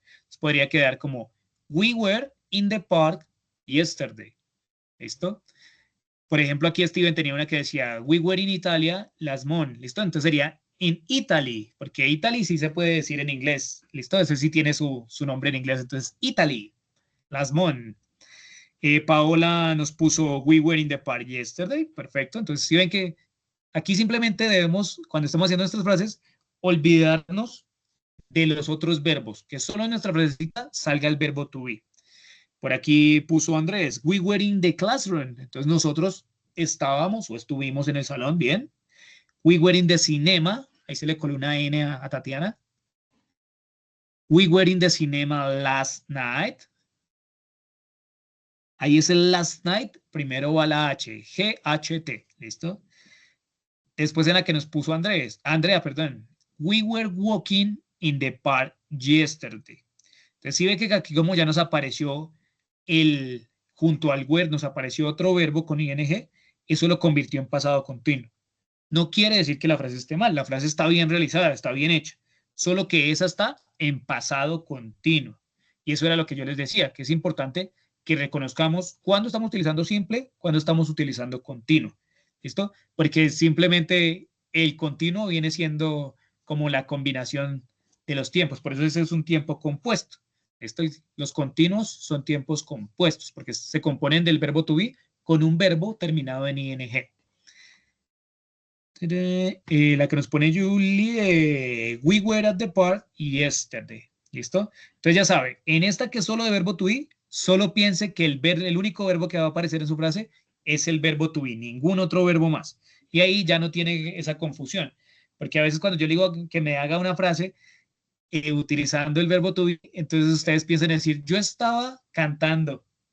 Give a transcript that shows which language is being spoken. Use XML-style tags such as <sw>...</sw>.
<es>Entonces podría quedar como</es> <en>we were in the park yesterday.</en> <es>¿Listo? Por ejemplo, aquí Steven tenía una que decía,</es> <en>we were in Italia last month,</en> <es>¿listo? Entonces sería in Italy, porque Italy sí se puede decir en inglés, ¿listo? Eso sí tiene su nombre en inglés, entonces Italy, last month. Paola nos puso,</es> <en>we were in the park yesterday,</en> <es>perfecto. Entonces, si ven que aquí simplemente debemos, cuando estamos haciendo nuestras frases, olvidarnos de los otros verbos, que solo en nuestra frasecita salga el verbo to be. Por aquí puso Andrés,</es> <en>we were in the classroom.</en> <es>Entonces nosotros estábamos o estuvimos en el salón, bien.</es> <en>We were in the cinema.</en> <es>Ahí se le coló una N a Tatiana.</es> <en>We were in the cinema last night.</en> <es>Ahí es el last night. Primero va la H. G-H-T. ¿Listo? Después en la que nos puso Andrea, perdón.</es> <en>We were walking in the park yesterday.</en> <es>Entonces, si ve que aquí como ya nos apareció junto al were, nos apareció otro verbo con ing, eso lo convirtió en pasado continuo. No quiere decir que la frase esté mal, la frase está bien realizada, está bien hecha, solo que esa está en pasado continuo. Y eso era lo que yo les decía, que es importante que reconozcamos cuándo estamos utilizando simple, cuándo estamos utilizando continuo. ¿Listo? Porque simplemente el continuo viene siendo como la combinación de los tiempos, por eso ese es un tiempo compuesto. Los continuos son tiempos compuestos, porque se componen del verbo to be con un verbo terminado en ing. La que nos pone Julie,</es> <en>we were at the park yesterday.</en> <es>¿Listo? Entonces ya sabe, en esta que es solo de verbo to be, solo piense que el único verbo que va a aparecer en su frase es el verbo to be, ningún otro verbo más. Y ahí ya no tiene esa confusión. Porque a veces cuando yo le digo que me haga una frase utilizando el verbo to be, entonces ustedes piensan decir, yo estaba cantando.</es>